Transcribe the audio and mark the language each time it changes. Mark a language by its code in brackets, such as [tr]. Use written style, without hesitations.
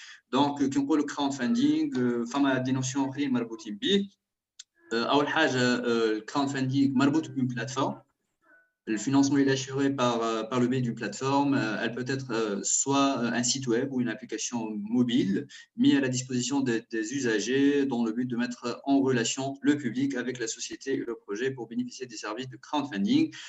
[fr] Donc, qui ont le crowdfunding, [ar] فما [fr] des notions [ar] أخرين مربوطين به. أول حاجة الكراودفاندينغ مربوط ب [fr] une plateforme. Le financement est assuré par le biais d'une plateforme. Elle peut être soit un site web ou une application mobile mis à la disposition des usagers dans le but de mettre en relation le public avec la société et le projet pour bénéficier des services de crowdfunding.